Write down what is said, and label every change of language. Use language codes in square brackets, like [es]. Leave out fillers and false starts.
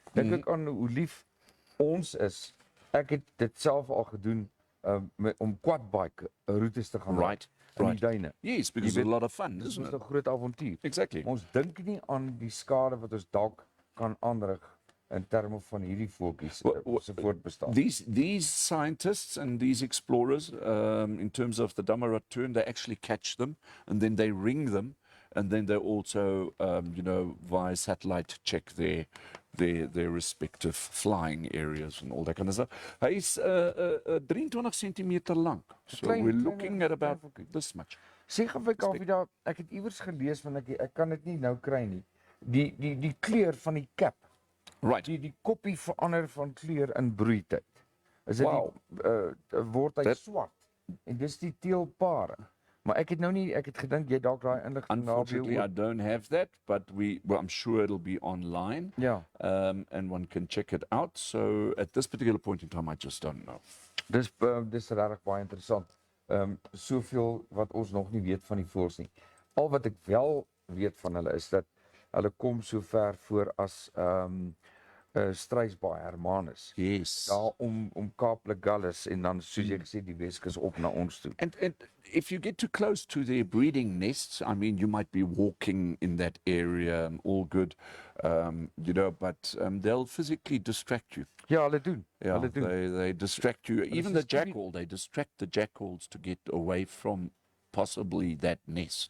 [af] Dink ek aan hoe lief ons is. Ek het dit self al gedoen om quadbike roetes te gaan ry in die duine. [en] Yes, because it's a lot of fun, [af] Dit is [en] isn't it? [af] 'n groot avontuur. [en] Exactly. [af] Ons dink nie aan die skade wat ons dalk kan aanrig in terme van hierdie voeltjies se voortbestaan. [en] These scientists and these explorers, in terms of the Damaraton, they actually catch them and then they ring them, and then they also, via satellite check their respective flying areas and all that kind of stuff. [af] Hy is 23 centimeter lang. [en] So we're looking at about this much. [af] Sê gou vir Kaufee, ek het iewers gelees van ek kan dit nie nou kry nie. Die kleur van die cap. [en] Right. [af] Die koppie verander van kleur in broeityd. Is dit word hy swart. En dis die teelpare. Maar ek het gedink jy dalk daai inligting [en] Unfortunately, I don't have that, but I'm sure it'll be online. [af] Ja. [en] And one can check it out. So at this particular point in time, I just don't know. [af] Dis regtig baie interessant. Soveel wat ons nog nie weet van die voëls nie. Al wat ek wel weet van hulle is dat hulle kom so ver voor as Struisbaai Hermanus. [en] Yes. [af] Daar om Kaap Legallis en dan soos jy gesê die Weskus op na ons toe. [en] And if you get too close to their breeding nests, I mean, you might be walking in that area and all good, but they'll physically distract you. [af] Ja, hulle doen. [en] Yeah, [af] Hulle doen. [en] they distract you. Even the jackal, they distract the jackals to get away from possibly that nest.